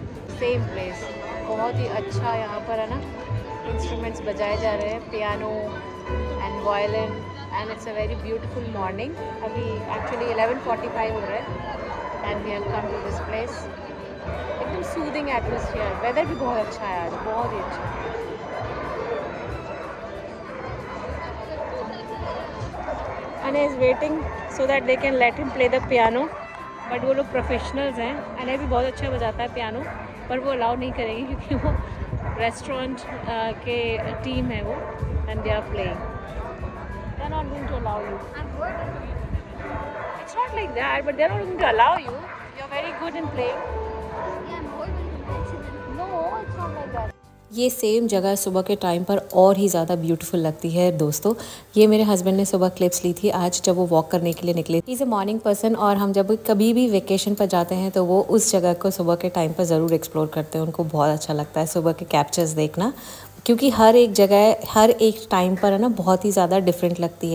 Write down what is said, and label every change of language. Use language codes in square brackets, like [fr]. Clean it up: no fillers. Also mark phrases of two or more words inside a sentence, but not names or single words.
[en] same place, [hi] बहुत ही अच्छा यहाँ पर है ना, इंस्ट्रूमेंट्स बजाए जा रहे हैं, [en] piano and violin, and it's a very beautiful morning. [hi] अभी एक्चुअली 11:45 हो रहा है [en] and we have come to this place. [hi] एकदम [en] soothing atmosphere, [hi] वेदर भी बहुत अच्छा है आज, बहुत ही अच्छा। [en] Anna is waiting so that they can let him play the piano, but [hi] वो लोग प्रोफेशनल्स हैं। Anna भी बहुत अच्छा बजाता है पियानो, पर वो अलाउ नहीं करेंगे क्योंकि वो रेस्टोरेंट के टीम है वो, [en] and they are playing. They're not going to allow you. It's not like that, but they're not going to allow you. You're very good in playing. No, it's not like that. [hi] ये सेम जगह सुबह के टाइम पर और ही ज़्यादा ब्यूटीफुल लगती है दोस्तों। ये मेरे हस्बैंड ने सुबह क्लिप्स ली थी आज जब वो वॉक करने के लिए निकले। [en] he is a morning person [hi] और हम जब कभी भी वेकेशन पर जाते हैं तो वो उस जगह को सुबह के टाइम पर ज़रूर एक्सप्लोर करते हैं। उनको बहुत अच्छा लगता है सुबह के कैप्चर्स देखना, क्योंकि हर एक जगह हर एक टाइम पर है ना बहुत ही ज़्यादा डिफरेंट लगती है।